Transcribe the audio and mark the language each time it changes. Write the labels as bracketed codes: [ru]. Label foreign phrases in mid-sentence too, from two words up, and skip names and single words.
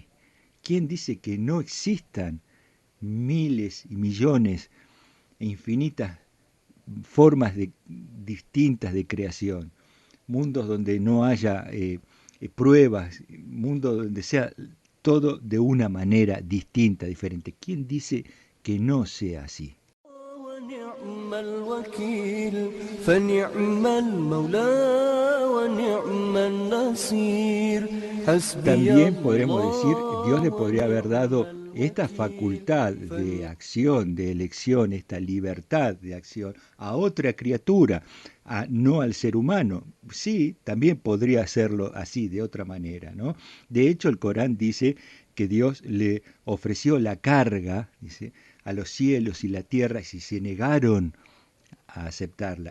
[es] ¿Quién dice que no existan miles y millones e infinitas formas distintas de creación? Mundos donde no haya pruebas, mundos donde sea todo de una manera distinta, diferente. ¿Quién dice que no sea así? [ar] ونعم الوكيل فنعم المولى ونعم النصير حسبي [es] También podremos decir, Dios le الله podría haber ونعم dado esta الوكيل facultad de acción, de elección, esta libertad de acción a otra criatura, no al ser humano. Sí, también podría hacerlo así, de otra manera, ¿no? De hecho, el Corán dice que Dios le ofreció la carga, dice, a los cielos y la tierra y si se negaron a aceptarla.